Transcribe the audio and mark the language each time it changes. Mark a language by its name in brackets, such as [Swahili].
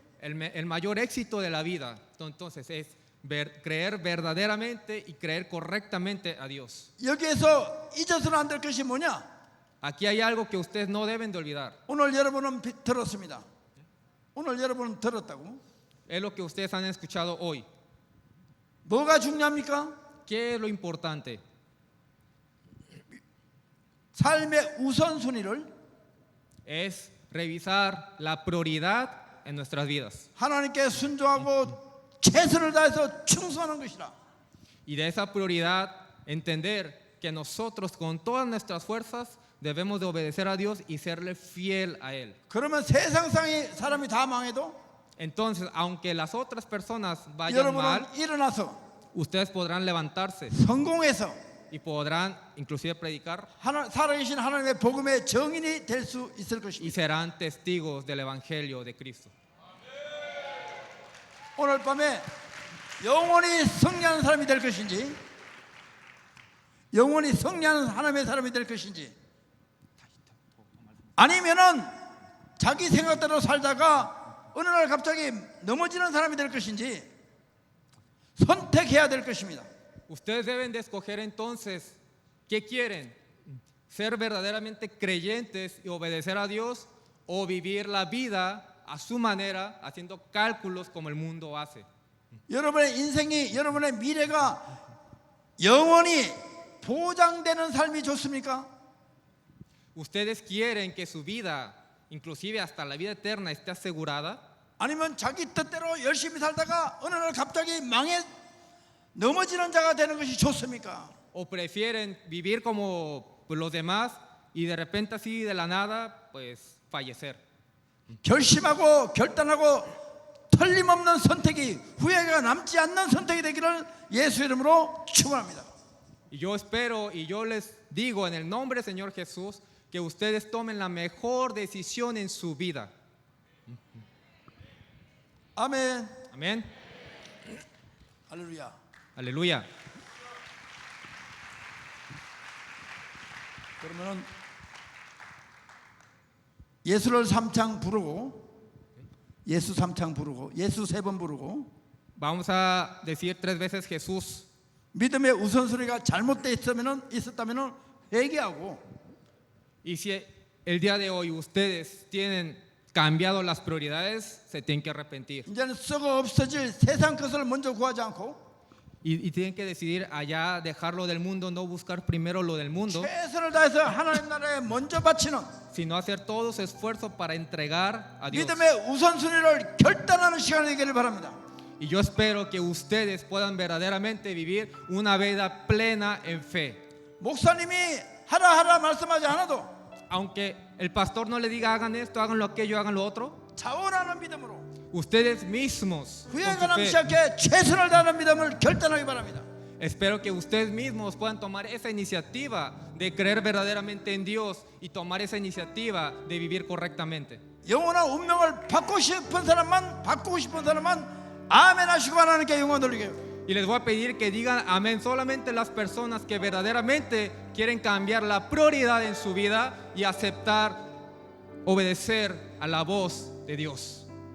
[Spanish] El mayor éxito de la vida entonces es creer verdaderamente y creer correctamente a Dios. [Korean] 여기에서 잊어서는 안 될 것이 뭐냐? [Spanish] Aquí hay algo que ustedes no deben de olvidar. [Korean] 오늘 여러분은 들었습니다. 오늘 여러분은 들었다고? [Spanish] Es lo que ustedes han escuchado hoy. [Korean] 뭐가 중요합니까? [Spanish] ¿Qué es lo importante? [Korean] 삶의 우선순위를 [Spanish] Es revisar la prioridad en nuestras vidas. [Korean] 하나님께 순종하고 최선을 다해서 충성하는 것이라. [Spanish] Y de esa prioridad entender que nosotros con todas nuestras fuerzas debemos de obedecer a Dios y serle fiel a Él. [Korean] 그러면 세상 사람이 다 망해도 [Spanish] Entonces, aunque las otras personas vayan [Korean] 여러분은 [Spanish] mal, [Korean] 일어나서 [Spanish] ustedes podrán levantarse [Korean] 성공해서 [Spanish] y podrán inclusive predicar [Korean] 살아계신 하나님의 복음의 증인이 될 수 있을 [Spanish] y [Korean] 것입니다. [Spanish] serán testigos del Evangelio de Cristo. [Korean] 오늘 밤에 영원히 승리하는 사람이 될 것인지 영원히 승리하는 하나님의 사람이 될 것인지 아니면은 자기 생각대로 살다가 어느 날 갑자기 넘어지는 사람이 될 것인지 선택해야 될 것입니다. [Spanish] Ustedes deben de escoger entonces qué quieren, ser verdaderamente creyentes y obedecer a Dios o vivir la vida a su manera, haciendo cálculos como el mundo hace. [Korean] 여러분의 인생이 여러분의 미래가 영원히 보장되는 삶이 좋습니까? [Spanish] ¿Ustedes quieren que su vida, inclusive hasta la vida eterna, esté asegurada? [Korean] 아니면 자기 뜻대로 열심히 살다가 어느 날 갑자기 넘어지는 자가 되는 것이 좋습니까? [Spanish] ¿O prefieren vivir como pues, los demás y de repente así de la nada, pues fallecer? [Korean] 결심하고 결단하고 틀림없는 선택이 후회가 남지 않는 선택이 되기를 예수 이름으로 축원합니다. [Spanish] Y yo espero y yo les digo en el nombre del Señor Jesús que ustedes tomen la mejor decisión en su vida. [Korean] 아멘. [Spanish] Amén. [Korean] 할렐루야. [Spanish] Aleluya. [Korean] 그러면은 예수를 3창 부르고 예수 3창 부르고 예수 3번 부르고 [Spanish] Vamos a decir 3 veces Jesús. [Korean] 믿음의 우선순위가 잘못되어 있었다면은 회개하고 [Spanish] Y si el día de hoy ustedes tienen cambiado las prioridades, se tienen que arrepentir. [Korean] 이제는 썩어 없어질 세상 것을 먼저 구하지 않고 [Spanish] y tienen que decidir allá dejar lo del mundo, no buscar primero lo del mundo, [Korean] 최선을 다해서 하나님 나라에 먼저 바치는 [Spanish] sino hacer todo su esfuerzo para entregar a Dios. [Korean] 믿음의 우선순위를 결단하는 시간이 되기를 바랍니다. [Spanish] Y yo espero que ustedes puedan verdaderamente vivir una vida plena en fe. [Korean] 목사님이 하라 말씀하지 않아도 [Spanish] Aunque el pastor no le diga hagan esto, hagan lo aquello, hagan lo otro, [Korean] 자원하는 믿음으로 [Spanish] ustedes mismos, con [Korean] 후회 [Spanish] su [Korean] 가남 [Spanish] fe, [Korean] 시작해 최선을 다하는 믿음을 결단하기 바랍니다. [Spanish] espero que ustedes mismos puedan tomar esa iniciativa de creer verdaderamente en Dios y tomar esa iniciativa de vivir correctamente. [Korean] 영원한 운명을 바꾸고 싶은 사람만 아멘 하시고 하나님께 영광 돌리게. [Spanish] Y les voy a pedir que digan amén solamente las personas que verdaderamente quieren cambiar la prioridad en su vida y aceptar, obedecer a la voz de Dios.